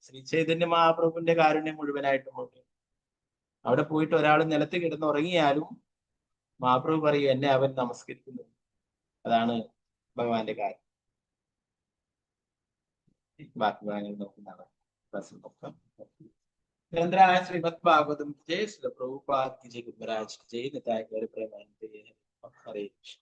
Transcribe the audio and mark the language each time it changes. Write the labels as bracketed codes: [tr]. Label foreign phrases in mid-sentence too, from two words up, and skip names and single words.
[ml] ശ്രീ ചൈതന്യ മഹാപ്രഭുവിന്റെ കാരുണ്യം മുഴുവനായിട്ടും ഉണ്ട്. അവിടെ പോയിട്ട് ഒരാൾ നിലത്ത് കിടന്നുറങ്ങിയാലും മഹാപ്രഭു പറയും എന്നെ അവൻ നമസ്കരിക്കുന്നു. അതാണ് ഭഗവാന്റെ കാര്യം. ബാക്കി ഭാഗങ്ങൾ നോക്കുന്നതാണ്. [hi] निरंतराय श्रीमद् भागवतम् जय श्री प्रभुपाद् की जय, गुरुराज की जय, निताय गौर प्रेमानंद हरे कृष्ण।